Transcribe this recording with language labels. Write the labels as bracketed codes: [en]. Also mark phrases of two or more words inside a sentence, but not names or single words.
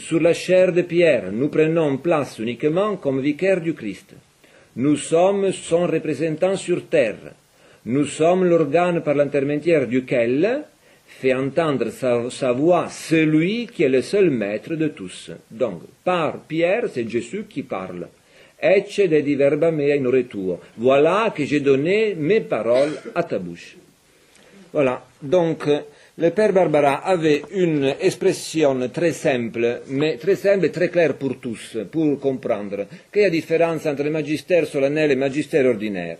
[fr] Sur la chair de Pierre, nous prenons place uniquement comme vicaires du Christ. Nous sommes son représentant sur terre. Nous sommes l'organe par l'intermédiaire duquel fait entendre sa voix celui qui est le seul maître de tous. Donc, par Pierre, c'est Jésus qui parle. [la] Ecce dedi verba mea in ore tuo. [fr] Voilà que j'ai donné mes paroles à ta bouche. Voilà. Donc, le Père Barbara avait une expression très simple et très claire pour tous, pour comprendre qu'il y a différence entre le magistère solennel et le magistère ordinaire.